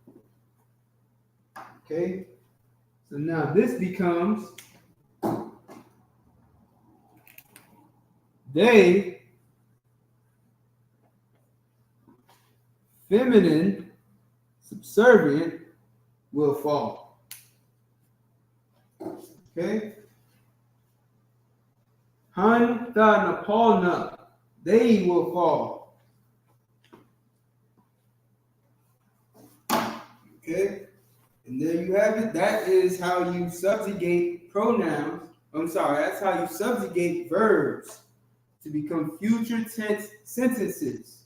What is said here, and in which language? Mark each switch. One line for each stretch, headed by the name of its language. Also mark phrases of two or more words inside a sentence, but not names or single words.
English: Okay, so now this becomes they, feminine, subservient, will fall. Okay, han tha Nepal na, they will fall. Okay, and there you have it. That is how you subjugate pronouns. That's how you subjugate verbs to become future tense sentences.